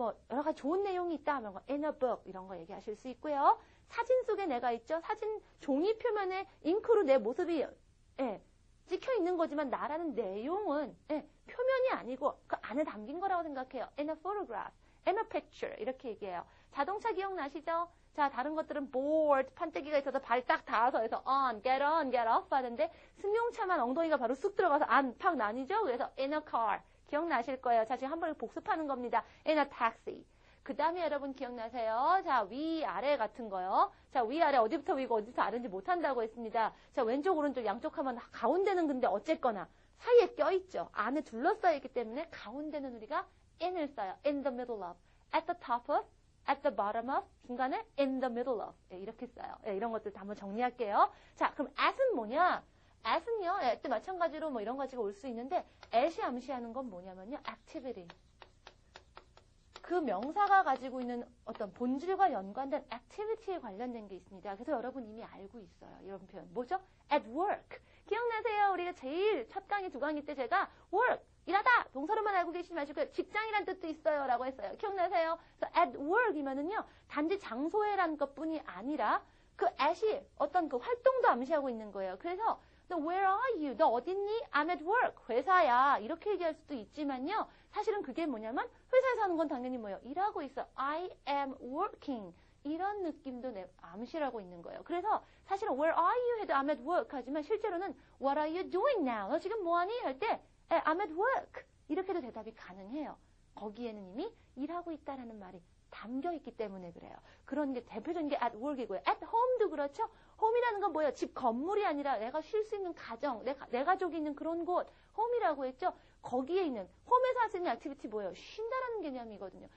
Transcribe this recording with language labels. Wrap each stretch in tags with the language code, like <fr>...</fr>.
<ko>여러 가지 좋은 내용이 있다 하면 in a book 이런 거 얘기하실 수 있고요. 사진 속에 내가 있죠. 사진 종이 표면에 잉크로 내 모습이 찍혀 있는 거지만 나라는 내용은 표면이 아니고 그 안에 담긴 거라고 생각해요.</ko> <en>in a photograph, in a picture</en> <ko>이렇게 얘기해요. 자동차 기억나시죠? 자, 다른 것들은 board, 판때기가 있어서 발 딱 닿아서 해서 on, get off 하는데 승용차만 엉덩이가 바로 쑥 들어가서 안 팍 나뉘죠? 그래서 in a car. 기억나실 거예요. 자, 지금 한번 복습하는 겁니다.</ko> <en>in a taxi.</en> <ko>그 다음에 여러분 기억나세요? 자, 위아래 같은 거요. 자, 위아래 어디부터 위고 어디부터 아래인지 못한다고 했습니다. 자, 왼쪽 오른쪽 양쪽 하면 가운데는 근데 어쨌거나 사이에 껴있죠. 안에 둘러싸여 있기 때문에 가운데는 우리가 in을 써요. in the middle of, at the top of, at the bottom of, 중간에 in the middle of 이렇게 써요. 이런 것들 다 한번 정리할게요. 자, 그럼 at은 뭐냐? at은요, 예, 또 마찬가지로 뭐 이런 가지가 올 수 있는데 at이 암시하는 건 뭐냐면요.</ko> <en>activity.</en> <ko>그 명사가 가지고 있는 어떤 본질과 연관된 activity에 관련된 게 있습니다. 그래서 여러분 이미 알고 있어요. 이런 표현. 뭐죠? at work. 기억나세요? 우리가 제일 첫 강의, 두 강의 때 제가 work, 일하다. 동사로만 알고 계시지 마시고 직장이란 뜻도 있어요. 라고 했어요. 기억나세요? 그래서 at work이면은요. 단지 장소에란 것뿐이 아니라 그 at이 어떤 그 활동도 암시하고 있는 거예요. 그래서 너</ko> <en>where are you?</en> <ko>너 어딨니?</ko> <en>I'm at work.</en> <ko>회사야. 이렇게 얘기할 수도 있지만요. 사실은 그게 뭐냐면 회사에서 하는 건 당연히 뭐예요? 일하고 있어.</ko> <en>I am working.</en> <ko>이런 느낌도 암시하고 있는 거예요. 그래서 사실은</ko> <en>where are you?</en> <ko>해도</ko> <en>I'm at work</en> <ko>하지만 실제로는</ko> <en>what are you doing now?</en> <ko>너 지금 뭐하니? 할 때</ko> <en>I'm at work.</en> <ko>이렇게도 대답이 가능해요. 거기에는 이미 일하고 있다라는 말이 담겨 있기 때문에 그래요. 그런 게 대표적인 게 at work이고요. at home도 그렇죠. home이라는 건 뭐예요? 집 건물이 아니라 내가 쉴 수 있는 가정, 내 가족이 있는 그런 곳, home이라고 했죠. 거기에 있는 홈에서 할 수 있는 액티비티 뭐예요? 쉰다라는 개념이거든요.</ko>